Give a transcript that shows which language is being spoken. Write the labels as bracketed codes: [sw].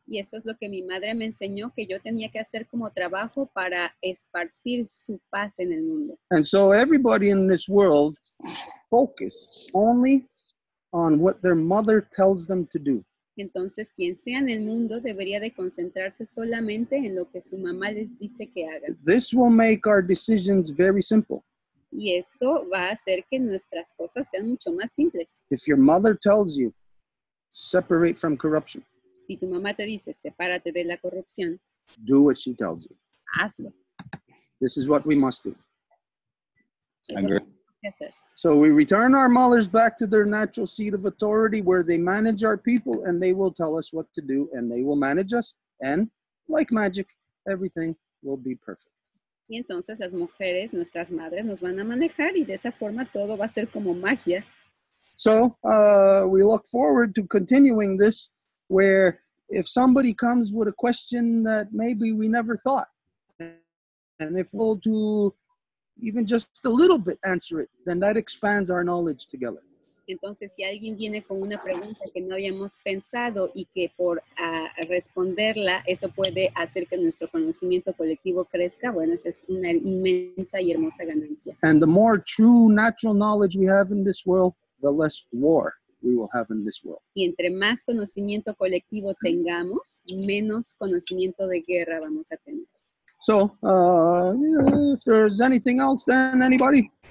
[es] Y eso es lo que mi madre me enseñó que yo tenía que hacer como trabajo para esparcir su paz en el mundo. [en] And so everybody in this world focus only on what their mother tells them to do. [es] Entonces, quien sea en el mundo debería de concentrarse solamente en lo que su mamá les dice que hagan. [en] This will make our decisions very simple. [es] Y esto va a hacer que nuestras cosas sean mucho más simples. [en] If your mother tells you, separate from corruption, [es] Si tu mamá te dice, sepárate de la corrupción, [en] do what she tells you. [es] hazlo. [en] This is what we must do. [es] Eso [en] Agree. [es] es lo que tenemos que hacer. [en] So we return our mothers back to their natural seat of authority where they manage our people and they will tell us what to do and they will manage us. And like magic, everything will be perfect. [es] Y entonces las mujeres, nuestras madres, nos van a manejar y de esa forma todo va a ser como magia. [en] So we look forward to continuing this where if somebody comes with a question that maybe we never thought, and if we'll to even just a little bit answer it, then that expands our knowledge together. [es] Entonces, si alguien viene con una pregunta que no habíamos pensado y que por responderla, eso puede hacer que nuestro conocimiento colectivo crezca, bueno, esa es una inmensa y hermosa ganancia. [en] And the more true natural knowledge we have in this world, the less war we will have in this world. [es] Y entre más conocimiento colectivo tengamos, menos conocimiento de guerra vamos a tener. [en] So if there's anything else, then anybody?